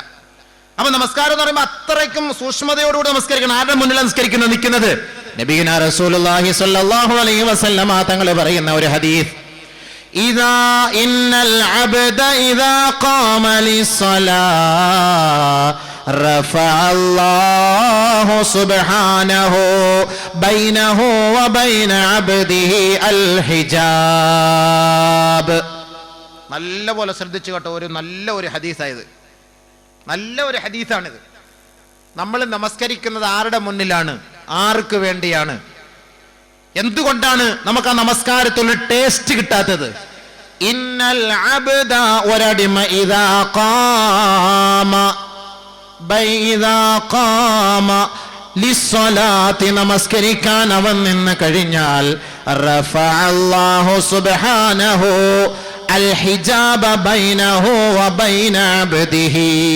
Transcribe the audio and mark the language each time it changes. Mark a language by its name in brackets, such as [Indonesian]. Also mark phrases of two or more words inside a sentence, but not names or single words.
[Malayalam] അപ്പൊ നമസ്കാരം എന്ന് പറയുമ്പോൾ അത്രയ്ക്കും സൂക്ഷ്മതയോടുകൂടി നമസ്കരിക്കണം. ആരുടെ മുന്നിൽ നമസ്കരിക്കുന്നത്? നിൽക്കുന്നത് [Arabic] نبينا رسول الله صلى الله عليه وسلم [Malayalam] തങ്ങൾ പറയുന്ന ഒരു ഹദീസ്, [Arabic] إذا إن العبد إذا قام للصلاة رفع الله سبحانه بينه وبين عبده الحجاب. [Malayalam] നല്ലപോലെ ശ്രദ്ധിച്ചു കേട്ടോ, നല്ല ഒരു ഹദീസായത്, നല്ല ഒരു ഹദീസാണിത്. നമ്മൾ നമസ്കരിക്കുന്നത് ആരുടെ മുന്നിലാണ്? ആർക്ക് വേണ്ടിയാണ്? എന്തുകൊണ്ടാണ് നമുക്ക് ആ നമസ്കാരത്തിലുള്ള ടേസ്റ്റ് കിട്ടാത്തത്? [Arabic] إن العبد, ഒരടിമ, إذا قام [Malayalam] നമസ്കരിക്കാൻ അവൻ നിന്ന് കഴിഞ്ഞാൽ [Arabic] رفع الله سبحانه الحجاب بينه وبين عبده.